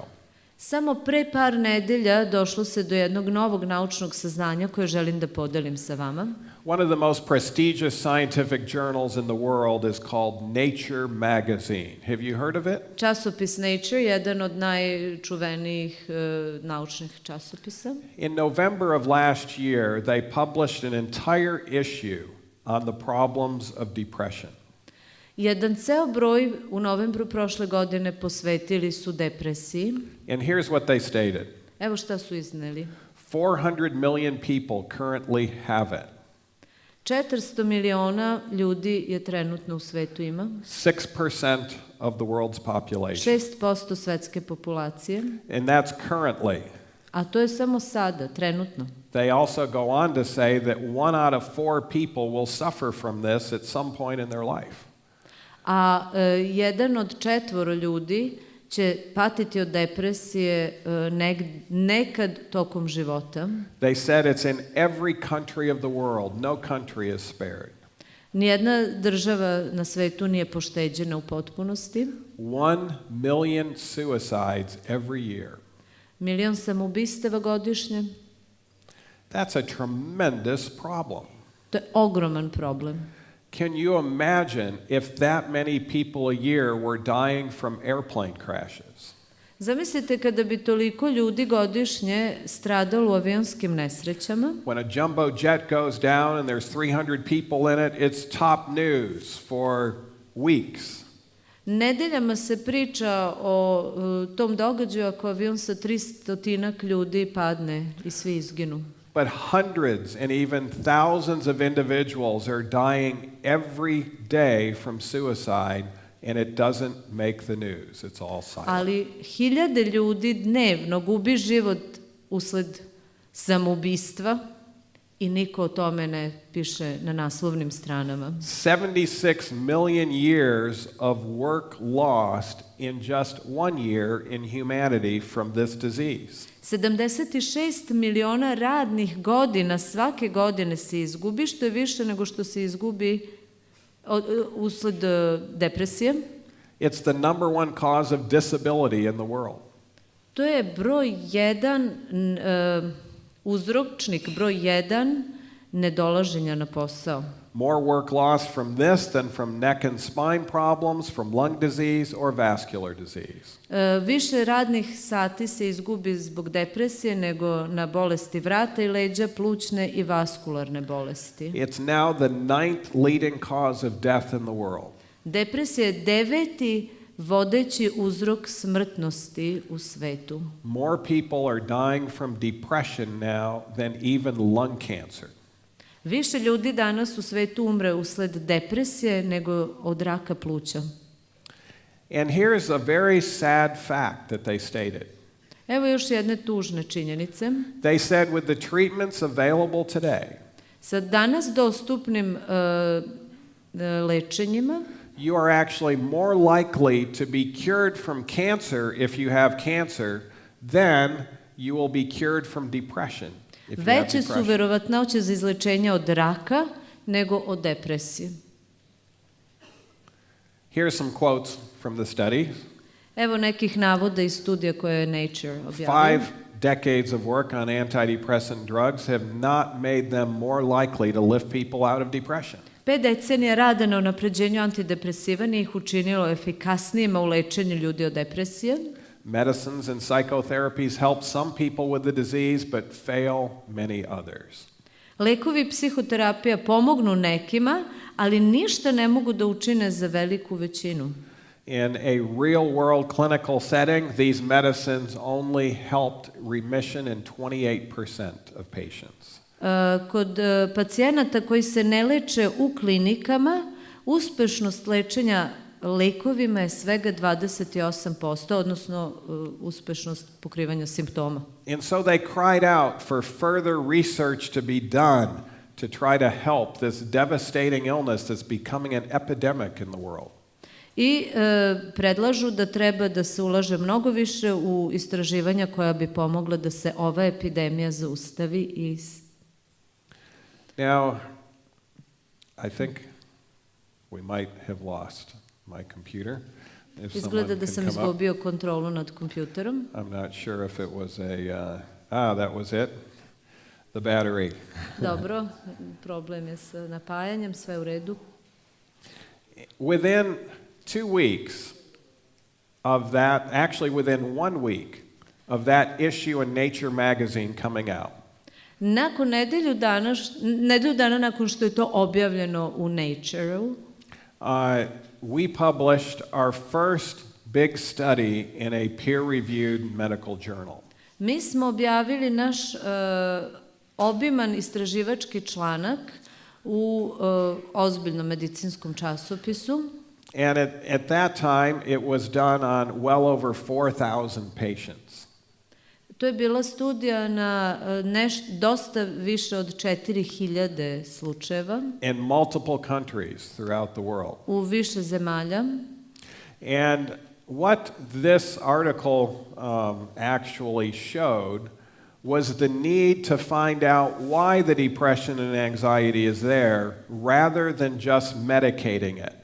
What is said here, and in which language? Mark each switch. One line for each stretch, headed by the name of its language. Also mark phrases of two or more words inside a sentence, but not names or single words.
Serbian: Samo pre par nedelja došlo se do jednog novog naučnog saznanja koje želim da podelim sa vama.
English: One of the most prestigious scientific journals in the world is called Nature magazine. Have you heard of it?
Serbian: Časopis Nature, jedan od najčuvenijih naučnih časopisa.
English: In November of last year, they published an entire issue on the problems of depression.
Serbian: Jedan ceo broj u novembru prošle godine posvetili su depresiji.
English: And here's what they stated.
Serbian: Evo šta su izneli.
English: 400 million people currently have it.
Serbian: 400 miliona ljudi je trenutno u svetu ima.
English: 6% of the world's population.
Serbian: 6% svetske populacije.
English: And that's currently.
Serbian: A to je samo sada, trenutno.
English: They also go on to say that 1 out of 4 people will suffer from this at some point in their life.
Serbian: A 1 od 4 ljudi će patiti od depresije nekad tokom života.
English: They said it's in every country of the world. No country is spared.
Serbian: Nijedna država na svetu nije pošteđena u potpunosti.
English: 1 million suicides every year.
Serbian: 1 milion samoubistava godišnje.
English: That's a tremendous problem.
Serbian: To je ogroman problem.
English: Can you imagine if that many people a year were dying from airplane crashes?
Serbian: Zamislite kada bi toliko ljudi godišnje stradalo u avionskim nesrećama.
English: When a jumbo jet goes down and there's 300 people in it, it's top news for weeks.
Serbian: Nedeljama se priča o tom događaju ako avion sa 300 ljudi padne i svi izginu.
English: But hundreds and even thousands of individuals are dying every day from suicide, and it doesn't make the news. It's all silent.
Serbian: Ali hiljade ljudi dnevno gubi život usled samoubistva i niko o tome ne piše na naslovnim stranama.
English: 76 million years of work lost in just 1 year in humanity from this disease.
Serbian: 76 miliona radnih godina svake godine se izgubi, što je više nego što se izgubi usled depresije.
English: It's the number 1 cause of disability in the world.
Serbian: To je broj 1, uzročnik broj 1 nedolaženja na posao.
English: More work lost from this than from neck and spine problems, from lung disease or vascular disease.
Serbian: Više radnih sati se izgubi zbog depresije nego na bolesti vrata i leđa, plućne i vaskularne bolesti.
English: It's now the 9th leading cause of death in the world.
Serbian: Depresija je 9. vodeći uzrok smrtnosti u svetu.
English: More people are dying from depression now than even lung cancer.
Serbian: Više ljudi danas u svetu umre usled depresije nego od raka pluća.
English: And here's a very sad fact that they stated.
Serbian: Evo još jedne tužne činjenice.
English: They said with the treatments available today,
Serbian: Sa danas dostupnim lečenjima,
English: you are actually more likely to be cured from cancer if you have cancer than you will be cured from depression.
Serbian: veće su verovatnoće za izlečenje od raka nego od depresije.
English: Here are some quotes from the study.
Serbian: Evo nekih navoda iz studija koje je Nature objavio.
English: 5 decades of work on antidepressant drugs have not made them more likely to lift people out of depression.
Serbian: 5 decenija rada na unapređenju antidepresiva nije ih učinilo efikasnijima u lečenju ljudi od depresije.
English: Medicines and psychotherapies help some people with the disease, but fail many others.
Serbian: Lekovi i psihoterapija pomognu nekima, ali ništa ne mogu da učine za veliku većinu.
English: In a real-world clinical setting, these medicines only helped remission in 28% of patients.
Serbian: Kod pacijenata koji se ne leče u klinikama, uspešnost lečenja lekovima je svega 28%, odnosno uspešnost pokrivanja simptoma.
English: And so they cried out for further research to be done to try to help this devastating illness that's becoming an epidemic in the world.
Serbian: I predlažu da treba da se ulaže mnogo više u istraživanja koja bi pomogla da se ova epidemija zaustavi i...
English: Now, I think we might have lost my computer. If
Serbian: Izgleda da
English: someone
Serbian: sam
English: can come up.
Serbian: izgubio kontrolu nad kompjuterom.
English: I'm not sure if it was that was it. The battery.
Serbian: Dobro, problem je sa napajanjem, sve u redu.
English: Within 2 weeks of that, actually within 1 week of that issue in Nature magazine coming out,
Serbian: Nakon nedelju dana nakon što je to objavljeno u Nature-u,
English: we published our first big study in a peer-reviewed medical journal.
Serbian: mi smo objavili naš obiman istraživački članak u ozbiljnom medicinskom časopisu.
English: And at that time, it was done on well over 4,000 patients.
Serbian: To je bila studija na dosta više od 4.000 slučajeva.
English: In multiple countries throughout the world.
Serbian: U više zemalja.
English: And what this article actually showed was the need to find out why the depression and anxiety is there rather than just medicating it.